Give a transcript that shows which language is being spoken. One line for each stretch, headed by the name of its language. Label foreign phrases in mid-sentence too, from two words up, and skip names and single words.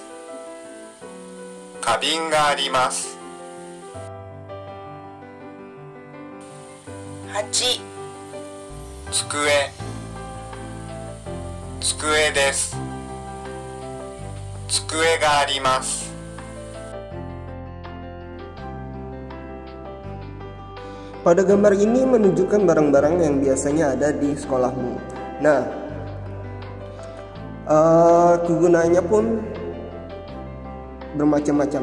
Japanese: 花瓶があります。 8. 机机です。机があります。
Indonesian: Pada gambar ini menunjukkan barang-barang yang biasanya ada di sekolahmu. Nah, kegunaannya pun bermacam-macam.